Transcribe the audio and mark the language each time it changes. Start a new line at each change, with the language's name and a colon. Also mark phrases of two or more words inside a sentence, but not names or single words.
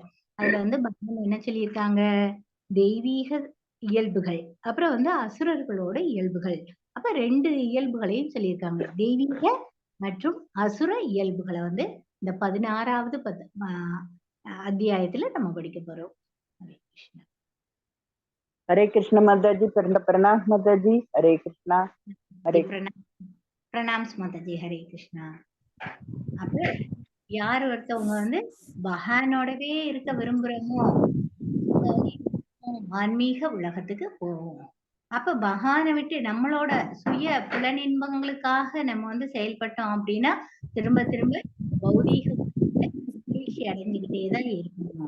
Tamil: அதுல வந்து பகவான் என்ன சொல்லியிருக்காங்க? தெய்வீக இயல்புகள் அப்புறம் வந்து அசுரர்களோட இயல்புகள். அப்ப 2 இயல்புகளையும் சொல்லியிருக்காங்க. தெய்வீக மற்றும் அசுர இயல்புகளை வந்து இந்த 16வது அத்தியாயத்துல நம்ம படிக்க போறோம். ஹரே கிருஷ்ணா.
Hindi: हरे कृष्ण माताजी, प्रणाम माताजी। हरे कृष्णा हरे
Tamil: பிரணாம்ஸ் மாதாஜி. ஹரே கிருஷ்ணா. அப்ப யார் ஒருத்தவங்க வந்து பகவானோடவே இருக்க விரும்புறோமோ ஆன்மீக உலகத்துக்கு போவோம். அப்ப பகவானை விட்டு நம்மளோட சுய புலனின்பங்களுக்காக நம்ம வந்து செயல்பட்டோம் அப்படின்னா திரும்ப திரும்ப பௌதீக வீழ்ச்சி அடைஞ்சுக்கிட்டேதான் இருக்கணும்.